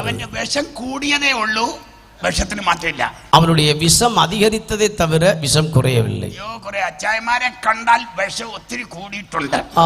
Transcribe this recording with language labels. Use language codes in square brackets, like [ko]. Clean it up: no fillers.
[ml] അവന്റെ விஷம் കൂടിയതേ ഉള്ളൂ, விஷത്തിന് മാറ്റമില്ല. [ta] அவனுடைய விஷம் அதிகரித்ததே தவிர விஷம் குறையவில்லை. [ml] കുറെ അച്ചായമാരെ കണ്ടാൽ വിഷം ഒത്തിരി കൂടിയിട്ടുണ്ട്.